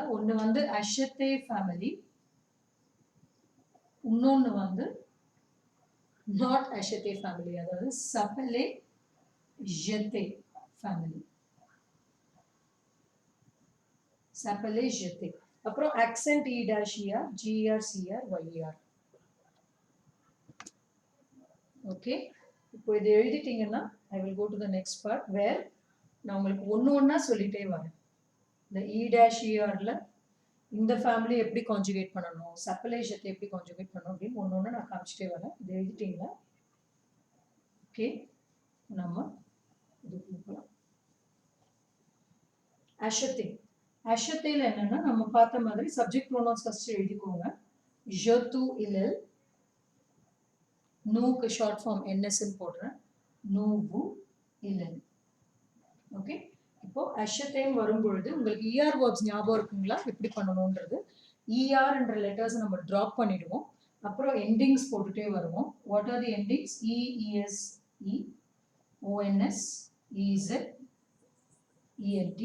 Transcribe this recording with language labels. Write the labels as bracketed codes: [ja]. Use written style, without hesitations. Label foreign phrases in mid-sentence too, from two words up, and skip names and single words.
[ta] ஒன்று வந்து அஷத்தே ஃபேமிலி, இன்னொன்று வந்து நாட் அஷத்தே ஃபேமிலி, அதாவது [fr] s'appeler jeter [ta] ஃபேமிலி. [fr] s'appeler jeter. [ta] அப்புறம் accent E-ER, GER, CER, YER. ஓகே, இப்போ இது எழுதிட்டீங்கன்னா [en] I will go to the next part where [ta] நான் உங்களுக்கு ஒன்று ஒன்றா சொல்லிட்டே வரேன். இந்த E-ERல இந்த ஃபேமிலி எப்படி கான்ஜுகேட் பண்ணணும், சப்பலேஷத்தை எப்படி கான்ஜுகேட் பண்ணணும் அப்படின்னு ஒன்று ஒன்று நான் காமிச்சிட்டே வரேன். இது எழுதிட்டீங்களா? ஓகே, நம்ம இது கொடுக்கலாம். அஷத்தே. அஷத்தேல என்னன்னா நம்ம பார்த்த மாதிரி [en] subject pronouns first [ta] எழுதிக்கோங்க. [fr] je, tu, [ta] illel. நூக்கு [en] short form [ta] NSன்னு போடுறேன். [fr] nous, vous, illel. [ta] ஓகே, இப்போ அஷத்தேம் வரும்பொழுது உங்களுக்கு [en] ER verbs [ta] ஞாபகம் இருக்குங்களா எப்படி பண்ணணும்ன்றது? ERன்ற லெட்டர்ஸ் நம்ம ட்ராப் பண்ணிடுவோம். அப்புறம் எண்டிங்ஸ் போட்டுட்டே வருவோம். [en] what are the endings? [fr] ES, ONS, EZ, ENT.